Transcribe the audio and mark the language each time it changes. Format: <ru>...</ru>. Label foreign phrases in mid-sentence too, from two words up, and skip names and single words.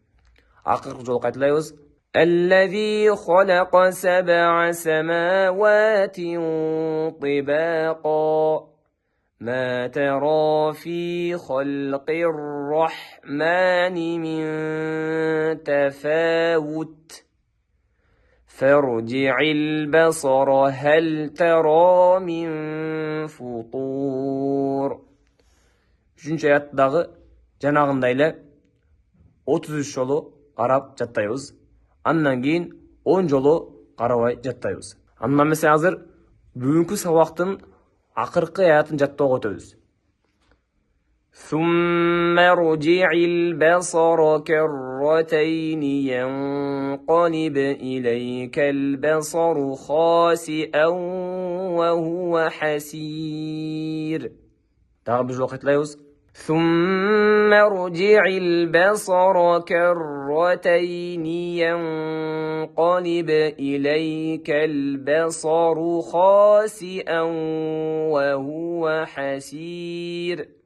<ar>الذي خلق 7 سماوات طباقا ما ترى في خلق الرحمن من تفاوت فارجع البصر هل ترى من فطور.</ar> <ky>3-cü аяттагы жанагындай эле 33 жолу карап жаттайбыз. Андан кийин 10 жолу карабай жаттайбыз. Андан эмесе азыр бүгүнкү сабактын акыркы аятын жаттоого өтөбүз.</ky> <ar>ثم ارجع البصر كرتين ينقلب إليك البصر خاسئا وهو حسير. ثم ارجع البصر كرتين ينقلب إليك البصر خاسئا وهو حسير.</ar>